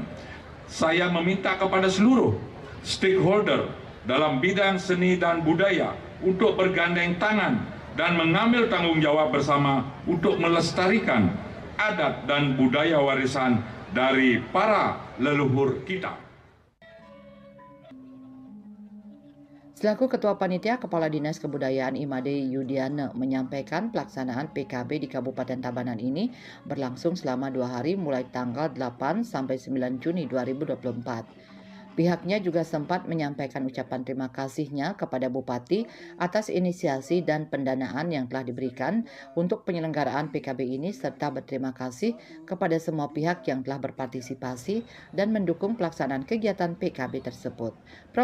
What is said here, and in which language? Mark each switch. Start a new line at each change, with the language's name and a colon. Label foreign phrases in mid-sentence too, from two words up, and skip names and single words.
Indonesian: Saya meminta kepada seluruh stakeholder dalam bidang seni dan budaya untuk bergandeng tangan dan mengambil tanggung jawab bersama untuk melestarikan adat dan budaya warisan dari para leluhur kita. Selaku Ketua Panitia, Kepala Dinas Kebudayaan Imade Yudiana menyampaikan pelaksanaan PKB di Kabupaten Tabanan ini berlangsung selama 2 hari mulai tanggal 8 sampai 9 Juni 2024. Pihaknya juga sempat menyampaikan ucapan terima kasihnya kepada Bupati atas inisiasi dan pendanaan yang telah diberikan untuk penyelenggaraan PKB ini serta berterima kasih kepada semua pihak yang telah berpartisipasi dan mendukung pelaksanaan kegiatan PKB tersebut.